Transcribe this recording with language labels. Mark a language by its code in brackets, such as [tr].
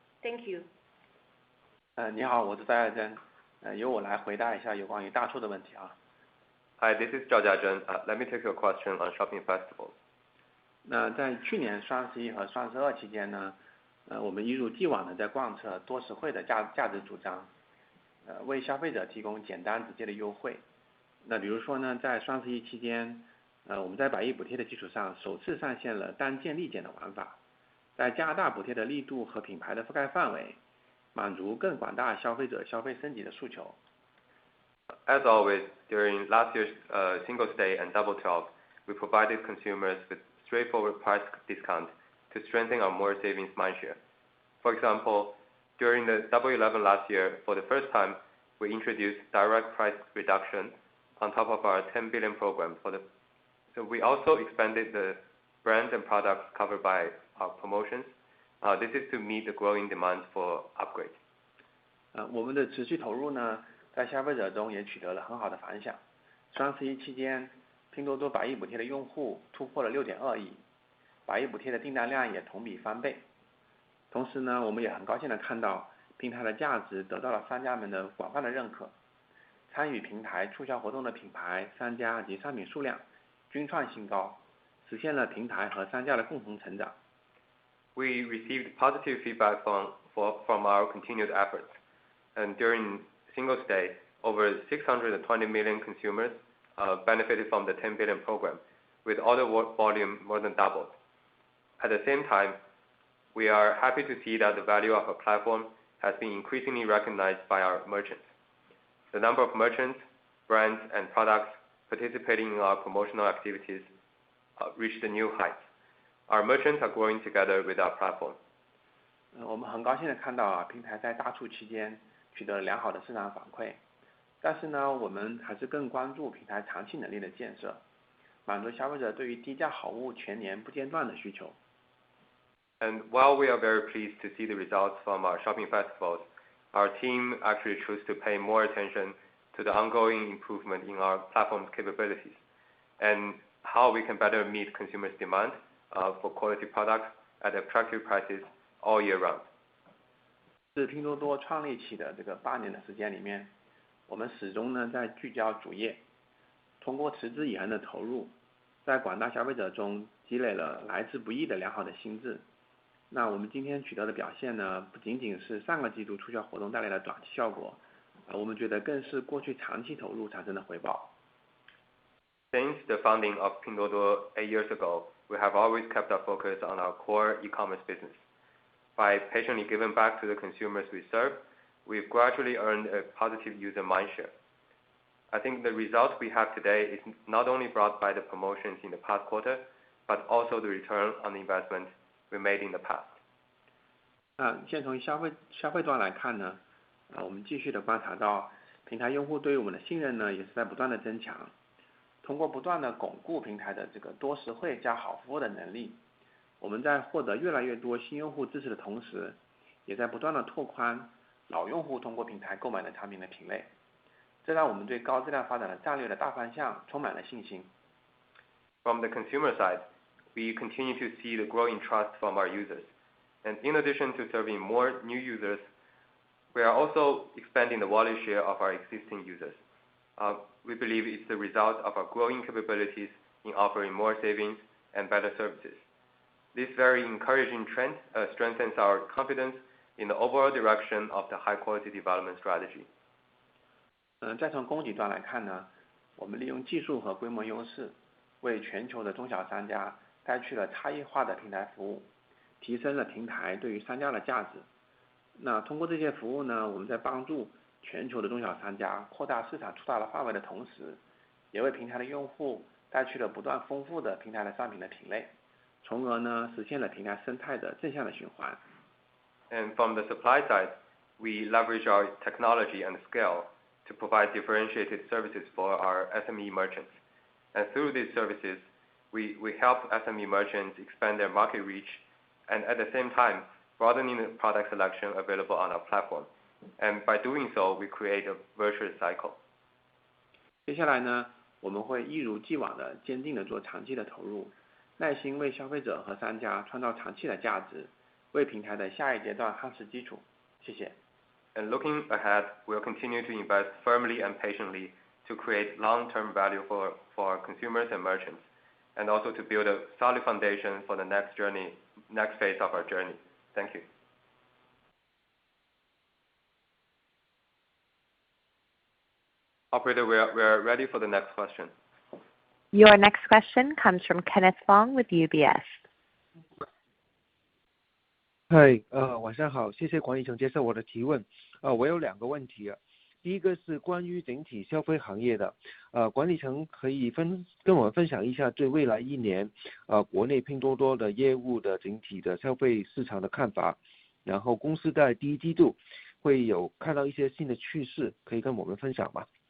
[en] Thank you. [zh] 你好，我是戴爱珍，由我来回答一下有关于大促的问题啊。 [en] Hi, this is Zhao Jiazhen. Let me take your question on shopping festivals. [zh] 那在去年双11和双12期间呢，我们一如既往的在贯彻多实惠的价值主张，为消费者提供简单直接的优惠。那比如说呢，在双11期间，我们在百亿补贴的基础上首次上线了单件立减的玩法，在加大补贴的力度和品牌的覆盖范围，满足更广大消费者消费升级的诉求。 [en] As always, during last year's Singles Day and Double 12, we provided consumers with straightforward price discount to strengthen our more savings mindshare. For example, during the Double 11 last year, for the first time, we introduced direct price reduction on top of our 10 billion program. So we also expanded the brands and products covered by our promotions. This is to meet the growing demand for upgrades. [zh] 我们的持续投入呢，在消费者中也取得了很好的反响。双11期间，拼多多百亿补贴的用户突破了6.2亿，百亿补贴的订单量也同比翻倍。同时呢，我们也很高兴的看到平台的价值得到了商家们的广泛的认可，参与平台促销活动的品牌、商家及商品数量均创新高，实现了平台和商家的共同成长。 [en] We received positive feedback from our continued efforts, and during Singles Day, over 620 million consumers benefited from the 10 billion program, with order volume more than doubled. At the same time, we are happy to see that the value of our platform has been increasingly recognized by our merchants. The number of merchants, brands, and products participating in our promotional activities reached a new height. Our merchants are growing together with our platform. [zh] 我们很高兴地看到平台在大促期间取得了良好的市场反馈，但是呢，我们还是更关注平台长期能力的建设，满足消费者对于低价好物全年不间断的需求。 [en] And while we are very pleased to see the results from our shopping festivals, our team actually chose to pay more attention to the ongoing improvement in our platform's capabilities and how we can better meet consumers' demand for quality products at attractive prices all year round. [zh] 自拼多多创立起的这个8年的时间里面，我们始终呢在聚焦主业，通过持之以恒的投入，在广大消费者中积累了来之不易的良好的心智。那我们今天取得的表现呢，不仅仅是上个季度促销活动带来的短期效果，我们觉得更是过去长期投入产生的回报。 [en] Since the founding of Pinduoduo 8 years ago, we have always kept our focus on our core e-commerce business. By patiently giving back to the consumers we serve, we've gradually earned a positive user mindshare. I think the results we have today is not only brought by the promotions in the past quarter, but also the return on the investment we made in the past. [zh] 先从消费端来看呢，我们继续的观察到，平台用户对于我们的信任呢，也是在不断的增强。通过不断的巩固平台的这个多实惠加好服务的能力，我们在获得越来越多新用户支持的同时，也在不断的拓宽老用户通过平台购买的产品的品类。这让我们对高质量发展的战略的大方向充满了信心。 [en] From the consumer side, we continue to see the growing trust from our users. And in addition to serving more new users, we are also expanding the wallet share of our existing users. We believe it's the result of our growing capabilities in offering more savings and better services. This very encouraging trend strengthens our confidence in the overall direction of the high-quality development strategy. [zh] 再从供给端来看呢，我们利用技术和规模优势，为全球的中小商家带去了差异化的平台服务，提升了平台对于商家的价值。那通过这些服务呢，我们在帮助全球的中小商家扩大市场触达的范围的同时，也为平台的用户带去了不断丰富的平台的商品的品类，从而呢实现了平台生态的正向的循环。 [en] And from the supply side, we leverage our technology and scale to provide differentiated services for our SME merchants. And through these services, we help SME merchants expand their market reach and at the same time broadening the product selection available on our platform. And by doing so, we create a virtuous cycle. [zh] 接下来呢，我们会一如既往的坚定的做长期的投入，耐心为消费者和商家创造长期的价值，为平台的下一阶段夯实基础。谢谢。 [en] And looking ahead, we'll continue to invest firmly and patiently to create long-term value for our consumers and merchants, and also to build a solid foundation for the next phase of our journey. Thank you. Operator, we are ready for the next question. Your next question comes from Kenneth Fong with UBS. [zh] 晚上好，谢谢管理层接受我的提问。我有2个问题。第一个是关于整体消费行业的，管理层可以跟我们分享一下对未来1年，国内拼多多的业务的整体的消费市场的看法，然后公司在第1季度会有看到一些新的趋势，可以跟我们分享吗？